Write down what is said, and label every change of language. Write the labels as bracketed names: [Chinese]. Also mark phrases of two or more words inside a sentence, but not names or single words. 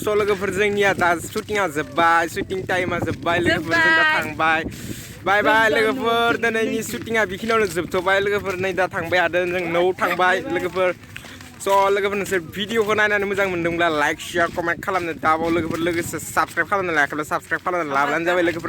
[Bodo] So logofer जोंनिया दा shooting जोब्बाय, shooting time जोब्बाय, लोगोफोर जों दा थांबाय. Bye लोगोफोर, दिनैनि shooting बेखिनियावनो जोबथ'बाय लोगोफोर, नै दा थांबाय आरो जों न'आव थांबाय लोगोफोर. So लोगोफोर नोंसोर भिडिअखौ नायनानै मोजां मोनदोंब्ला [English] like share comment [Bodo] खालामनो दाबाव लोगोफोर, लोगोसे साबस्क्राइब खालामनो लायाखैब्ला साबस्क्राइब खालामनो लाब्लानो जाबाय लोगोफोर.